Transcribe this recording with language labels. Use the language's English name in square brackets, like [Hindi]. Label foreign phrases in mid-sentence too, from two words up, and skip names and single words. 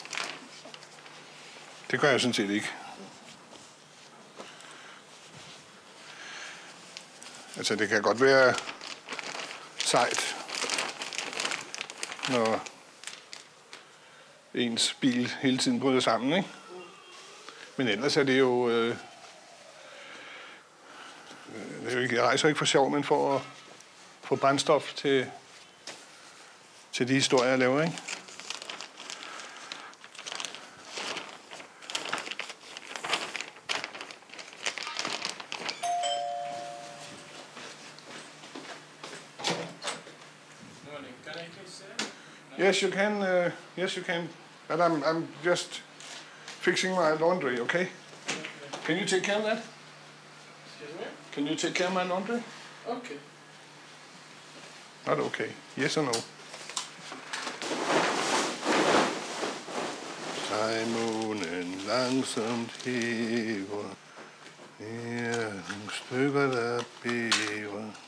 [Danish] Det gør jeg sådan set ikke. Altså, det kan godt være sejt, når ens bil hele tiden bryder sammen, ikke? Men ellers er det jo... jeg rejser ikke for sjov, men for at få brændstof til de historier, jeg laver, ikke? [English] Yes, you can. Yes, you can. But I'm just fixing my laundry. Okay? Can you take care of that? Excuse me? Can you take care of my laundry? Okay. Not okay. Yes or no? [Danish] Månen langsomt hæver, her nogle stykker, der bæver.